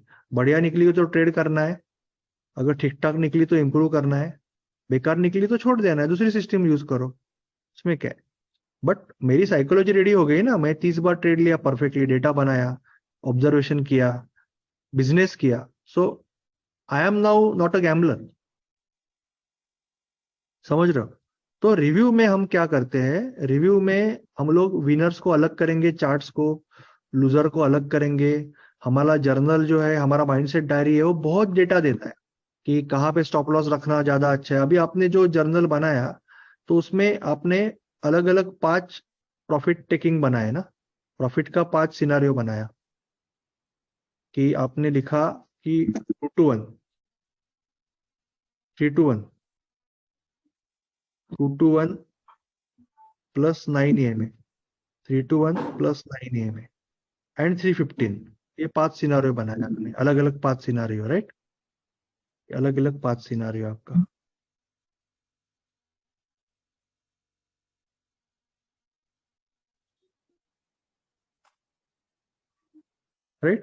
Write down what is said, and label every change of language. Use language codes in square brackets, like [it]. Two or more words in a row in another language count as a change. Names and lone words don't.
[hi] बढ़िया निकली तो ट्रेड करना है, अगर ठीक ठाक निकली तो इंप्रूव करना है, बेकार निकली तो छोड़ देना है, दूसरी सिस्टम यूज करो, इसमें क्या है। बट मेरी साइकोलॉजी रेडी हो गई ना, मैं 30 बार ट्रेड लिया परफेक्टली, डेटा बनाया, ऑब्जर्वेशन किया, बिजनेस किया, [en] so I am now not a gambler, [hi] समझ रहे हो। तो रिव्यू में हम क्या करते हैं, रिव्यू में हम लोग विनर्स को अलग करेंगे, चार्ट्स को, लूजर को अलग करेंगे। हमारा जर्नल जो है, हमारा [en] mindset diary [hi] है, वो बहुत डेटा देता है कि कहाँ पे [en] stop loss [hi] रखना ज्यादा अच्छा है। अभी आपने जो जर्नल बनाया तो उसमें आपने अलग अलग 5 [en] profit taking [hi] बनाए ना, प्रॉफिट का 5 सिनारियो बनाया, कि आपने लिखा कि [en] 2 to 1 3 to 1 2 to 1 + 9 EMA 3 to 1 + 9 EMA [hi] एंड 315, ये 5 सिनारियो बनाया आपने, अलग अलग 5 सिनारियो, राइट। अलग अलग 5 सिनारियो आपका, राइट।